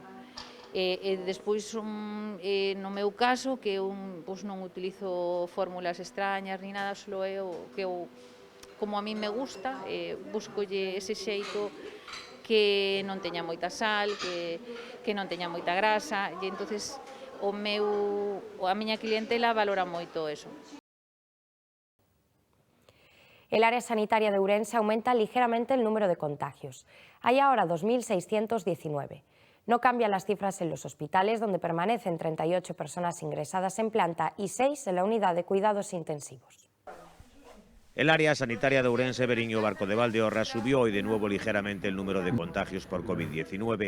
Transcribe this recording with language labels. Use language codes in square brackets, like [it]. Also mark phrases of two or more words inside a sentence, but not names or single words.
[gl] Despois, no meu caso, que non utilizo fórmulas extrañas [es] ni nada, [gl] só é o que como [es] a mí me gusta, [gl] buscolle ese xeito que non teña moita sal, que non teña moita grasa, e entonces a miña clientela valora moito eso. [es] El área sanitaria de Ourense aumenta ligeramente el número de contagios. Hay ahora 2.619. No cambian las cifras en los hospitales, donde permanecen 38 personas ingresadas en planta y 6 en la unidad de cuidados intensivos. El área sanitaria de Ourense, Beriño, Barco de Valdeorras, subió hoy de nuevo ligeramente el número de contagios por COVID-19.